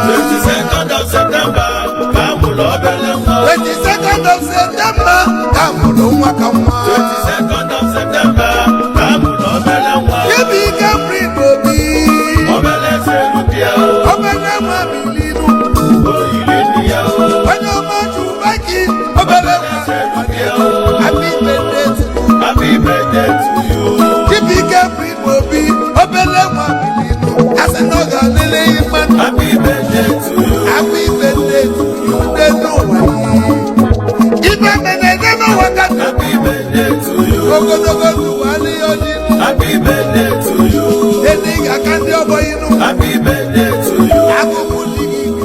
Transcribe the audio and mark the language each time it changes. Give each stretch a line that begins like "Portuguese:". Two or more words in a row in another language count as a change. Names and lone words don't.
English: Twenty-second of September,
Igbo: ka m mụrụ obele nwa. Twenty-second of September ka a mụrụ nwa ka nwa. Twenty-second of September ka a mụrụ obere nwa. Chibuike Prince Obi. Obere eze Lubia. Obere nwa Bililu. O yiri nne ya o. Onye ọma Chubaki. Obere nwa. Obere eze Lubia o.
English: Happy birthday to you. Happy birthday to you.
Igbo: Chibuike Prince Obi, obele nwa bilinu, asị na ọ ga-adịrị ya mma.
English: Happy birthday to you. Happy birthday to you,
Igbo: dị n'ụwa. Ibe mere ya n'ụwa ka
English: Happy birthday to you.
Igbo: ogologo ndụ wali ya ọdị.
English: Happy birthday to you.
Igbo: Ede ga-aka ndị ọgbọ inu.
English: Happy birthday to you.
Igbo: Abụmụ dị gị.